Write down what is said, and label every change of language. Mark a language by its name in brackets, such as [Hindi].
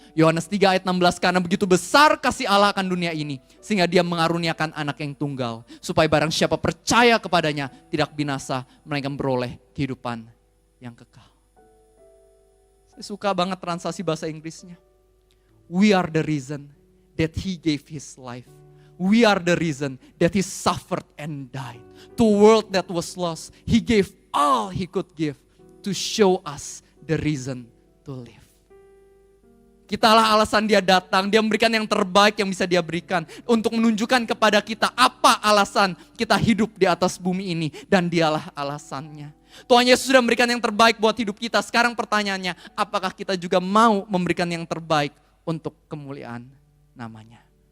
[Indonesian] Yohanes 3 ayat 16, karena begitu besar kasih Allah akan dunia ini, sehingga dia mengaruniakan anak yang tunggal, supaya barang siapa percaya kepadanya tidak binasa, melainkan beroleh kehidupan yang kekal. Saya suka banget translasi bahasa Inggrisnya. [English] We are the reason that he gave his life. We are the reason that he suffered and died. To a world that was lost, he gave all he could give to show us the reason to live. [Indonesian] Kitalah alasan dia datang, dia memberikan yang terbaik yang bisa dia berikan untuk menunjukkan kepada kita apa alasan kita hidup di atas bumi ini, dan dialah alasannya. Tuhan Yesus sudah memberikan yang terbaik buat hidup kita. Sekarang pertanyaannya, apakah kita juga mau memberikan yang terbaik untuk kemuliaan namanya?